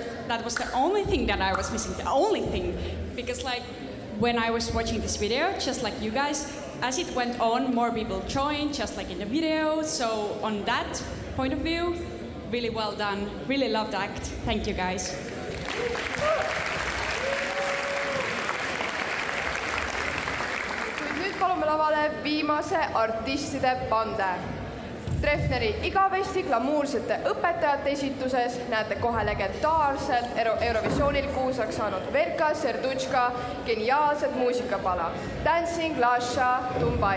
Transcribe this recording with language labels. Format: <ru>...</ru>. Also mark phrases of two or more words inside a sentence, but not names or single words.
<en>That was the only thing that I was missing, the only thing. Because when I was watching this video, just like you guys, as it went on, more people joined, just like in the video. So on that point of view, really well done. Really loved the act. Thank you, guys.</en> <et>Nüüd palume lavale viimase artistide bande. Treffneri igavesti glamuursete õpetajate esituses näete kohe legendaarselt Eurovisioonil kuulsaks saanud Verka Serduchka geniaalset muusikapala Dancing Lasha Tumbai.</et>